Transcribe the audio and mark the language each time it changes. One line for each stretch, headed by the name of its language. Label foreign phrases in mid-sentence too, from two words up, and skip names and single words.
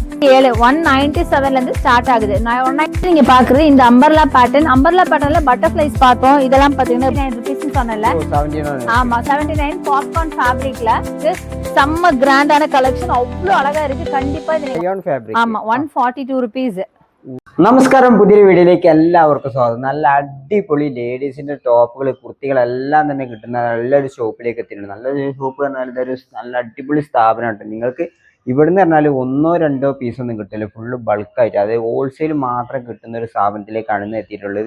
Tamil: 197 இருந்து ஸ்டார்ட் ஆகுது. 190 நீங்க பாக்குறது இந்த
English: umbrella pattern butterflies
Tamil: பார்த்தோம். இதெல்லாம் பாத்தீங்கன்னா 9 rupees சொன்னல. ஆமா 79
English: popcorn fabric
Tamil: செம்ம கிராண்டான கலெக்ஷன், அவ்வளவு அழகா இருக்கு. கண்டிப்பா இது ஆமா 142 rupees.
Malayalam: നമസ്കാരം, പുതിയൊരു വീഡിയോയിലേക്ക് എല്ലാവർക്കും സ്വാഗതം. നല്ല അടിപൊളി ലേഡീസിന്റെ ടോപ്പുകൾ കുർത്തികളെല്ലാം തന്നെ കിട്ടുന്ന നല്ലൊരു ഷോപ്പിലേക്ക് എത്തിയിട്ടുണ്ട്. നല്ലൊരു ഷോപ്പ് പറഞ്ഞാൽ ഇതൊരു നല്ല അടിപൊളി സ്ഥാപനമാണ്. നിങ്ങൾക്ക് ഇവിടുന്ന് പറഞ്ഞാൽ ഒന്നോ രണ്ടോ പീസൊന്നും കിട്ടില്ല, ഫുള്ള് ബൾക്കായിട്ട് അതായത് ഹോൾസെയിൽ മാത്രം കിട്ടുന്ന ഒരു സ്ഥാപനത്തിലേക്കാണ് ഇന്ന് എത്തിയിട്ടുള്ളത്.